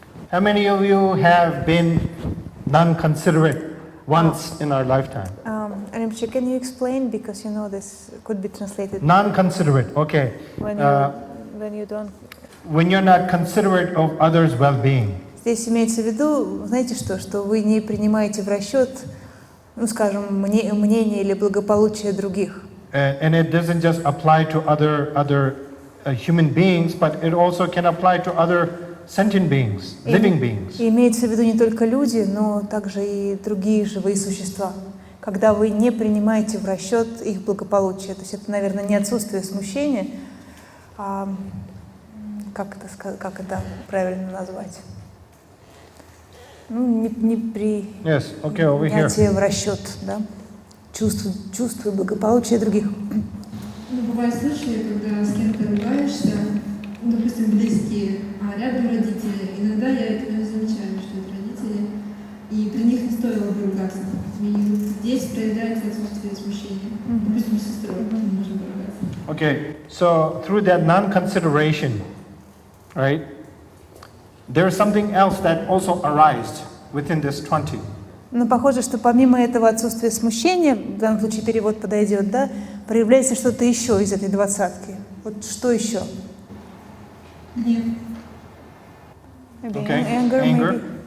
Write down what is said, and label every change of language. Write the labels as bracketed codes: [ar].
[en] How many of you have been non-considerate once in our lifetime? Rinpoche, can you explain, because this could be translated Non-considerate, okay. when you don't when you're not considerate of others' well-being. [ru] Здесь имеется в виду, знаете что, что вы не принимаете в расчет, ну, скажем, мнение или благополучие других. [en] And it doesn't just apply to other human beings, but it also can apply to other sentient beings, living beings. [ru] И имеется в виду не только люди, но также и другие живые существа. Когда вы не принимаете в расчет их благополучие, то есть это, наверное, не отсутствие смущения, а как это правильно назвать? Ну, не принятие в расчет, да? Чувства и благополучия других. Ну, бывают случаи, когда с кем-то ругаешься, ну, допустим, близкие, а рядом родители. Иногда я этого не замечаю, что это родители, и при них не стоило бы ругаться. И здесь проявляется отсутствие смущения. Допустим, с сестрой не нужно поругаться. [en] Okay, so through that non-consideration, right, there is something else that also arises within this 20. [ru] Но похоже, что помимо этого отсутствия смущения, в данном случае перевод подойдет, да, проявляется что-то еще из этой двадцатки. Вот что еще? Гнев. [en] Okay, Anger. anger.